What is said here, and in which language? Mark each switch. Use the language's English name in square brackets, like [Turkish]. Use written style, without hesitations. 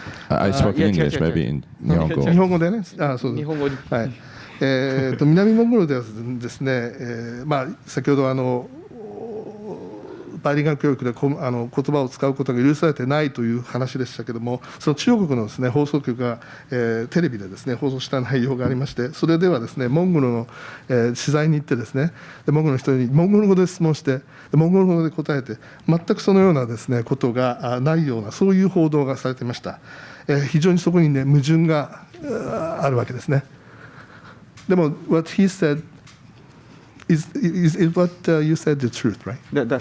[English] I spoke in English, maybe in Nihongo. [Japanese] 日本語でね、そう日本語にはい。南モンゴルではですね、先ほどバイリンガル教育で言葉を使うことが許されてないという話でしたけども、その中国のですね放送局がテレビでですね放送した内容がありまして、それではですねモンゴルの取材に行ってですね、モンゴルの人にモンゴル語で質問して、モンゴル語で答えて、全くそのようなですねことがないような、そういう報道がされていました。非常にそこにね矛盾があるわけですね。でも [English] what he said is what you said the truth, right?